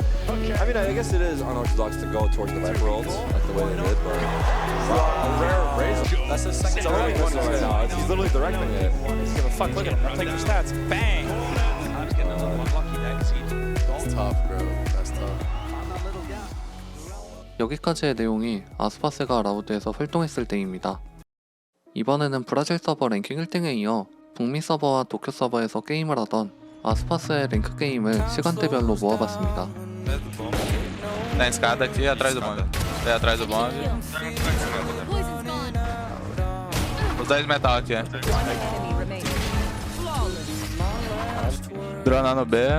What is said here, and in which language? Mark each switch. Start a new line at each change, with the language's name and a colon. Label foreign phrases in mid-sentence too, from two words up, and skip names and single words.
English: I mean, I guess it is unorthodox to go towards the Viper ults, like the way they did, but a rare raise. That's his second try right now. He's literally directing it. He's giving a fuck. Look at him. Take your stats. Bang. I was getting a little unlucky there because That's tough, bro. That's tough.
Korean: 여기까지의 내용이 아스파스가 라우드에서 활동했을 때입니다. 이번에는 브라질 서버 랭킹 1등에 이어 북미 서버와 도쿄 서버에서 게임을 하던 아스파스의 랭크 게임을 시간대별로 모아봤습니다.
Portuguese: Na escada aqui, atrás do bonde. É atrás do bonde. Os 10 metal aqui. Drona no B.